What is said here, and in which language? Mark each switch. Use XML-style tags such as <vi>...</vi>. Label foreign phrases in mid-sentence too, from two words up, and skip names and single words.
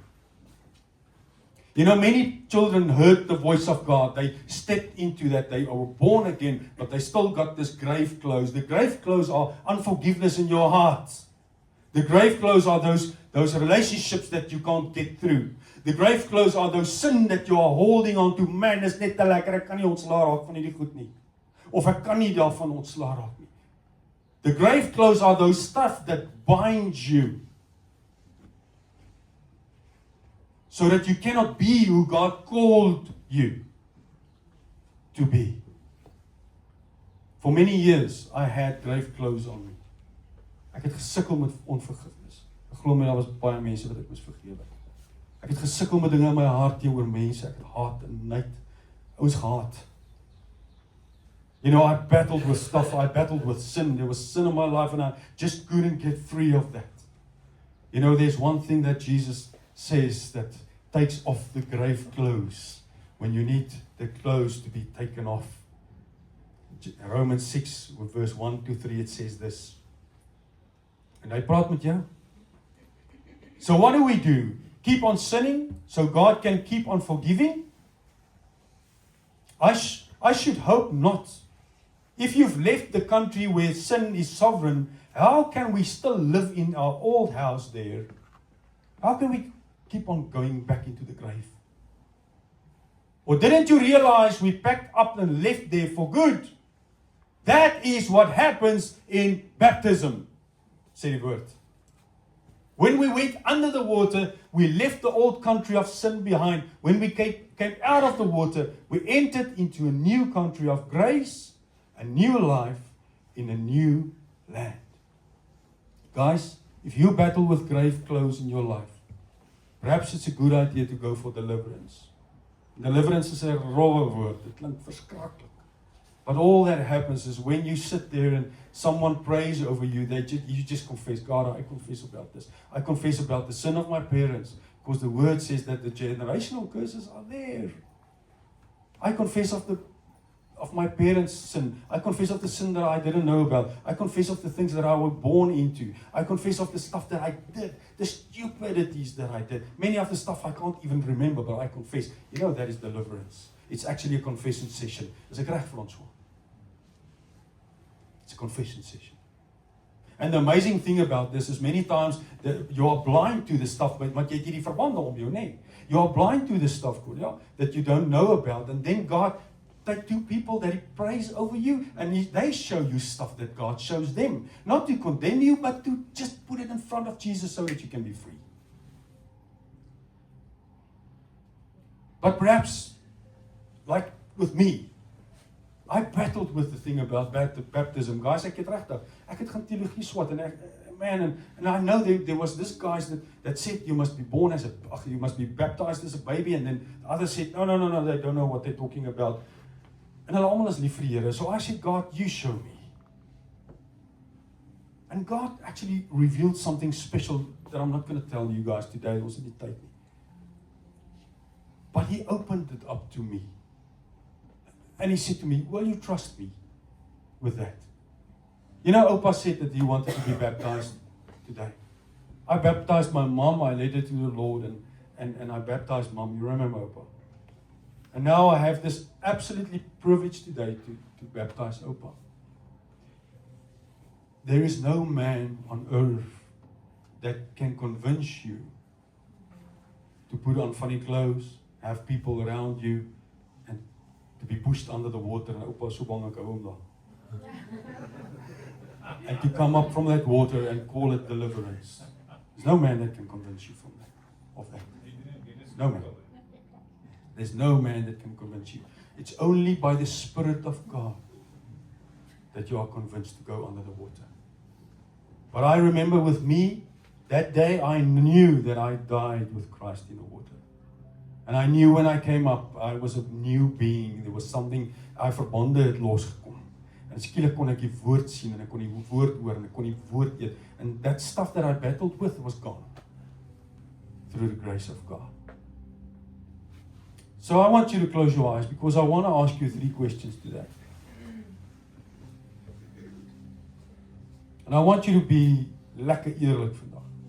<en>You know, many children heard the voice of God. They stepped into that. They were born again, but they still got this grave clothes. The grave clothes are unforgiveness in your heart. The grave clothes are those relationships that you can't get through. The grave clothes are those sin that you are holding on to.</en> <af>Man, is net te lekker. Ek kan nie ontslaa raak van hierdie goed nie. Of ek kan nie daarvan ontslaa raak nie.</af> <en>The grave clothes are those stuff that binds you. So that you cannot be who God called you to be. For many years, I had grave clothes on me.</en> <af>Ek het gesukkel met onvergifnis. Ek glo my daar was baie mense wat ek moes vergewe. Ek het gesukkel met dinge in my hart teenoor mense. Ek het haat en nait. Ons gehaat.</af> <en>You know, I battled with stuff. I battled with sin. There was sin in my life and I just couldn't get free of that. You know, there's one thing that Jesus says that takes off the grave clothes when you need the clothes to be taken off. Romans 6 verse 1 to 3 it says this.</en> <af>En hy praat met jou.</af> <en>So what do? Keep on sinning so God can keep on forgiving? I should hope not. If you've left the country where sin is sovereign, how can we still live in our old house there? How can we keep on going back into the grave? Or didn't you realize we packed up and left there for good? That is what happens in baptism,</en> <af>sê die woord.</af> <en>When we went under the water, we left the old country of sin behind. When we came out of the water, we entered into a new country of grace, a new life in a new land. Guys, if you battle with grave clothes in your life, perhaps it's a good idea to go for deliverance.</en> <af>Deliverance is 'n rowwe woord. Dit klink verskriklik.</af> <en>But all that happens is when you sit there and someone prays over you, you just confess, God, I confess about this. I confess about the sin of my parents, because the word says that the generational curses are there. I confess of my parents' sin. I confess of the sin that I didn't know about. I confess of the things that I was born into. I confess of the stuff that I did, the stupidities that I did. Many of the stuff I can't even remember, but I confess. You know, that is deliverance. It's actually a confession session.</en> <af>Is ek reg vir ons?</af> <en>It's a confession session. And the amazing thing about this is many times that you are blind to the stuff, but</en> <af>jy het hierdie verbande om jou, nee.</af> <en>You are blind to the stuff, that you don't know about. And then God take two people that He prays over you, and they show you stuff that God shows them. Not to condemn you, but to just put it in front of Jesus so that you can be free. But perhaps, like with me, I battled with the thing about baptism. Guys,</en> <af>ek het regtig, ek het gaan teologie swat,</af> <en>and I know there was this guy that said you must be born as you must be baptized as a baby, and then the others said, no, they don't know what they're talking about.</en> <af>En hulle almal is lief vir die Here.</af> <en>So I said, God, you show me. And God actually revealed something special that I'm not going to tell you guys today.</en> <af>Ons het nie tyd nie.</af> <en>But He opened it up to me. And He said to me, will you trust me with that? You know, Opa said that he wanted to be baptized today. I baptized my mom. I led her to the Lord, and I baptized Mom. You remember, Opa? And now I have this absolutely privilege today to baptize Opa. There is no man on earth that can convince you to put on funny clothes, have people around you, and to be pushed under the water.</en> <af>And Opa so bang ek hou hom daar.</af> <en>And to come up from that water and call it deliverance. There's no man that can convince you from that, of that. No man. There's no man that can convince you. It's only by the Spirit of God that you are convinced to go under the water. But I remember with me, that day I knew that I died with Christ in the water. And I knew when I came up, I was a new being. There was something,</en> <af>verbonde het losgekom. En skielik kon ek die woord sien, en ek kon die woord hoor, en ek kon die woord eet.</af> <en>And that stuff that I battled with was gone. Through the grace of God. So I want you to close your eyes, because I want to ask you 3 questions today. And I want you to be</en> <af>lekker eerlik vandag.</af>